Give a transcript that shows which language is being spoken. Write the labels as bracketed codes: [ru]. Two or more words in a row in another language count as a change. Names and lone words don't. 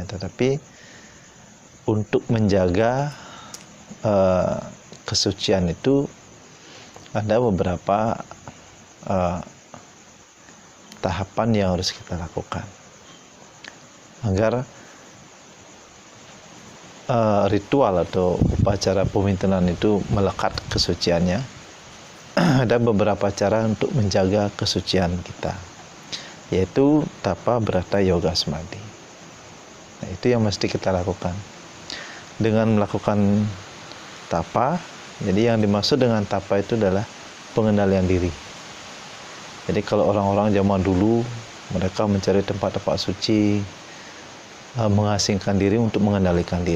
[id] Tetapi untuk menjaga kesucian itu ada beberapa tahapan yang harus kita lakukan agar ritual atau upacara pewintenan itu melekat kesuciannya. Ada beberapa cara untuk menjaga kesucian kita, yaitu tapa, brata, yoga, samadhi. Nah, itu yang mesti kita lakukan. Dengan melakukan tapa, jadi yang dimaksud dengan tapa itu adalah pengendalian diri. Jadi kalau orang-orang zaman dulu, mereka mencari tempat-tempat suci, mengasingkan diri untuk mengendalikan diri.